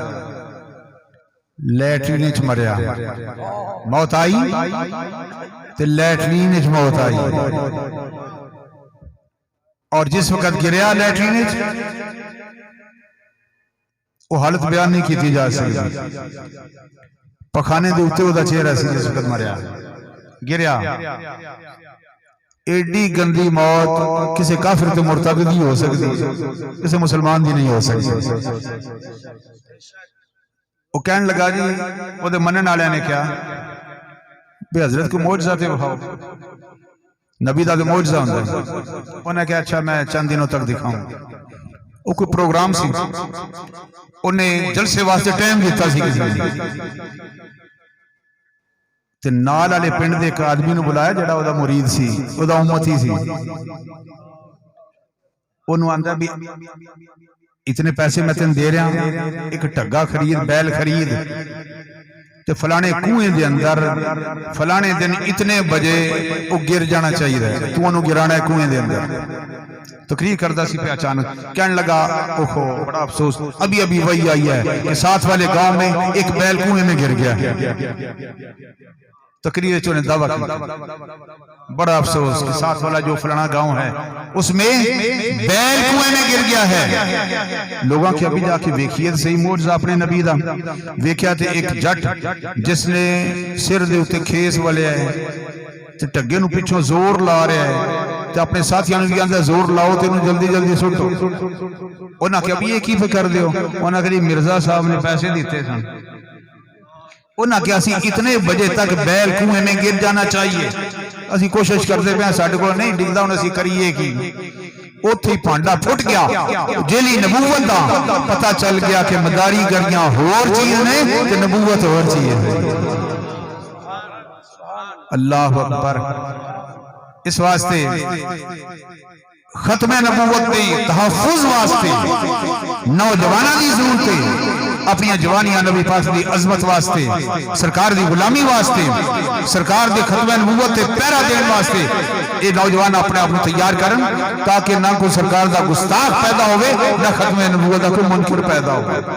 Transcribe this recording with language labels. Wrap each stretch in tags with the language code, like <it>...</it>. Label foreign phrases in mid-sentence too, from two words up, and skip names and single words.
<pa>لیٹرین اچ مریا، موت آئی تے لیٹرین اچ موت آئی، اور جس وقت گریا لیٹرین اچ وہ حالت بیان نہیں کی جا سکتی، پخانے دے اتے دا چہرہ سی جس وقت مریا گریا۔ ایڈی گندی موت کسی کافر تے مرتد نہیں ہو سکتی، کسی مسلمان دی نہیں ہو سکتی۔ وہ کہنے لگا جی وہ دے منن والے نے کیا بے حضرت کو معجزہ تے بخاؤ، نبی دا معجزہ ہوندا ہے۔</pa> <ur>انہوں نے کہا اچھا میں چند دنوں تک دکھاؤں۔</ur> <pa>وہ کوئی پروگرام سی، انہیں جلسے واسطے ٹائم دیتا سی کسی نے، تے نال والے پنڈ دے ایک آدمی نو بلایا جڑا او دا مرید سی، او دا امتی سی، انہوں آندا بھی اتنے پیسے میں تین دے رہا ہوں، ایک ٹگا خرید، بیل خرید تے فلانے کنویں دے اندر فلانے دن اتنے بجے وہ گر جانا چاہیے، تو انہوں گرانا ہے کنویں دے اندر۔ تقریر کردہ سی پہ</pa> <ur>اچانک کہنے لگا اوہو بڑا افسوس، ابھی وہی آئی ہے کہ ساتھ والے گاؤں میں ایک بیل کنویں میں گر گیا۔ تقریر چونے دعویٰ کی، بڑا افسوس کہ ساتھ والا جو فلانا گاؤں ہے اس میں بیل کنویں میں گر گیا ہے۔</ur> <pa>لوگاں کی ابھی جا کے ویکھیے صحیح معجزہ اپنے نبی دا، ویکھیا تے ایک جٹ جس نے سر دے اتے کھیس والے ہے تے ٹگے نو پیچھوں زور لا رہا ہے تے اپنے ساتھیاں نو بھی آندا زور لاؤ تے انہوں جلدی جلدی سٹو۔ انہاں کہ ابھی یہ کی فکر دیو؟ انہاں کہ مرزا صاحب نے پیسے دیتے سن، انہاں کہ اسی اتنے بجے تک بیل کنویں میں گر جانا چاہیے، اسی کوشش کرتے پہ ساڈے کو نہیں ڈگدا، ہن اسی کریے کی؟ اوتھے ہی پانڈا پھٹ گیا، جیلی نبوت دا پتہ چل گیا کہ مداری گریاں ہور چیز نے تے نبوت ہور چیز ہے۔</pa> <ar>اللہ اکبر۔</ar> <pa>اس واسطے ختم نبوت دے تحفظ واسطے نوجواناں دی ضرورت ہے، اپنی جوانیاں نبی پاک دی عظمت واسطے، سرکار دی غلامی واسطے، سرکار دے ختم نبوت تے پہرا دین واسطے اے نوجوان اپنے آپ کو تیار کرن تاکہ نہ کوئی سرکار دا گستاخ پیدا ہوئے نہ ختم نبوت دا کوئی منکر پیدا ہوئے۔</pa>